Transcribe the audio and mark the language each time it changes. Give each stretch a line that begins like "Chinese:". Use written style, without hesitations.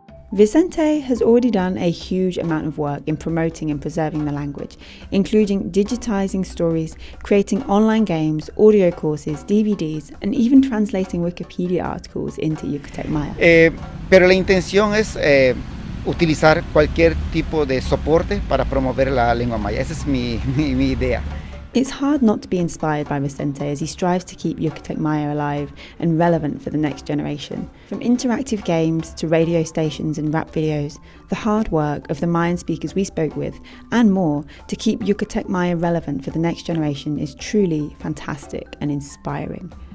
English: Vicente has already done a huge amount of work in promoting and preserving the language, including digitizing stories, creating online games, audio courses, DVDs, and even translating Wikipedia articles into Yucatec Maya.
Spanish: Pero la intención es utilizar cualquier tipo de soporte para promover la lengua maya. Esa es mi idea.
English: It's hard not to be inspired by Vicente as he strives to keep Yucatec Maya alive and relevant for the next generation. From interactive games to radio stations and rap videos, the hard work of the Mayan speakers we spoke with, and more, to keep Yucatec Maya relevant for the next generation is truly fantastic and inspiring.